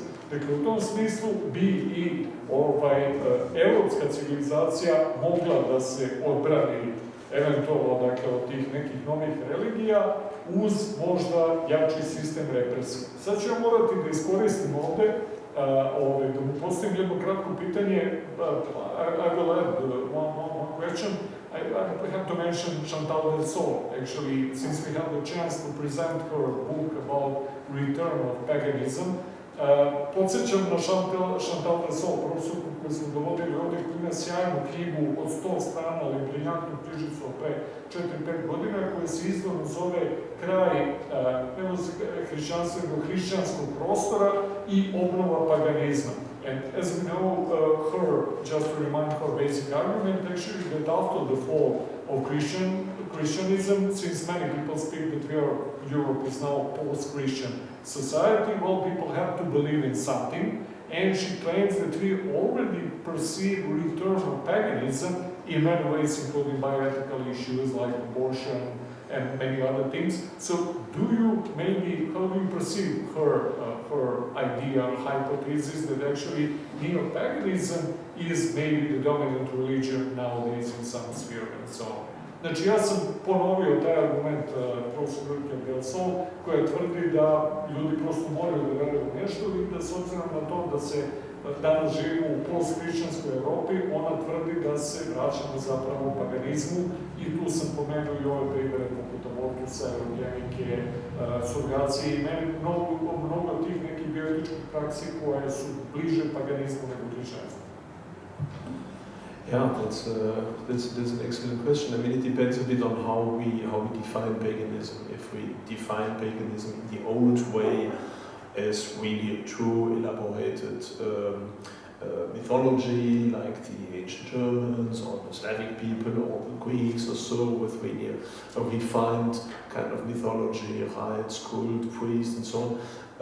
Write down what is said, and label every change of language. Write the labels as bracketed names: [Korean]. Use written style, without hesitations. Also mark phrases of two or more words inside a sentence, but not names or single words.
[Serbian] Dakle, u tom smislu bi i evropska civilizacija mogla da se odbrani eventualno, dakle, od tih nekih novih religija uz možda jači sistem represije. Sad ću ja morati da iskoristim ovde, da mu postavim jedno kratko pitanje. [English] I will add one question. I have to mention Chantal Delsol, actually, since we have the chance to present her book about return of paganism. Podsjećam na Chantal Delsol, profesorku koju smo dovodili ovdje, koja ima sjajnu knjigu od 100 strana, ali briljantnu knjižicu od pre 4-5 godina, koja se izvorno zove Kraj hrišćanstva, hrišćanskog prostora i obnova paganizma. And as we know, just to remind her basic argument, actually, that after the fall of Christianism, since many people speak that Europe is now post-Christian society, well, people have to believe in something, and she claims that we already perceive return of paganism in many ways, including bioethical issues like abortion and many other things. So, how do you perceive her idea, hypothesis that actually neo-paganism is maybe the dominant religion nowadays in some sphere and so on? [Serbian] Znači, ja sam ponovio taj argument profesorke Delsol, koja tvrdi da ljudi prosto moraju da veruju u nešto i da s obzirom na to da se danas živimo u post-hrišćanskoj Evropi, ona tvrdi da se vraćamo zapravo u paganizmu i tu sam pomenuo i ove primere poput abortusa, eugenike, surgacije i meni mnogo tih nekih bioetičkih praksi koje su bliže paganizmu nego hrišćanstvu. [English] Yeah, that's an excellent question. I mean, it depends a bit on how we define paganism. If we define paganism in the old way, as really true elaborated mythology, like the ancient Germans or the Slavic people or the Greeks or so, with really a refined kind of mythology, rites, cult, priests, and so on.